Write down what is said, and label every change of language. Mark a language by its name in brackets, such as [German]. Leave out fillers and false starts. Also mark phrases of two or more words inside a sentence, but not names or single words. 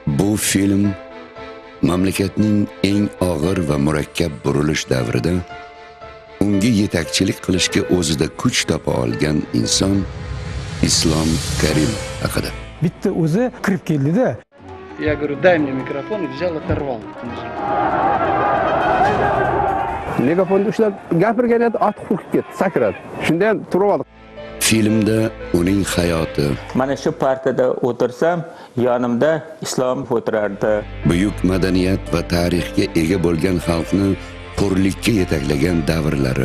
[Uzbek] Bu film mamlakatning eng og'ir va murakkab burilish davrida unga yetakchilik qilishga o'zida kuch topa olgan inson Islom Karimov haqida. Bitta o'zi kirib keldi-da. [Russian] Я говорю, дай мне микрофон, и взял, оторвал. [Uzbek] Megafonni ushlab gapirgan edi, ot hurkib ketdi, sakradi. Shunda ham turib oldi. Filmda uning hayoti, Mana shu partiyada o'tirsam, yonimda Islom o'tirardi. buyuk madaniyat va tarixga ega bo'lgan xalqni hurlikka yetaklagan davrlari,